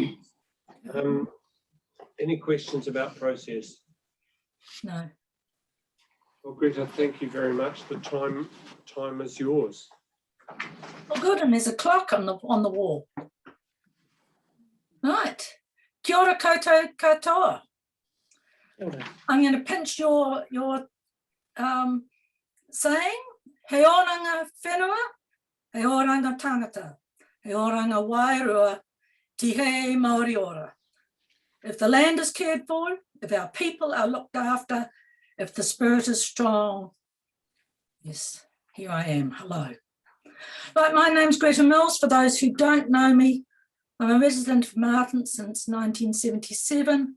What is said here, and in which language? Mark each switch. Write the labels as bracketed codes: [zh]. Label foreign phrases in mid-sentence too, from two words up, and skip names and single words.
[en] Any questions about process? No. Well, Greta, thank you very much. The time is yours. Oh, good, and there's a clock on the wall. Right. [mi] Kia ora koutou katoa. [en] I'm going to pinch your saying. [mi] He oranga whenua, he oranga tangata, he oranga wairua, ti he Māori ora. [en] If the land is cared for, if our people are looked after, if the spirit is strong, yes, here I am. Hello. Right, my name's Greta Mills. For those who don't know me, I'm a resident of Marton since 1977.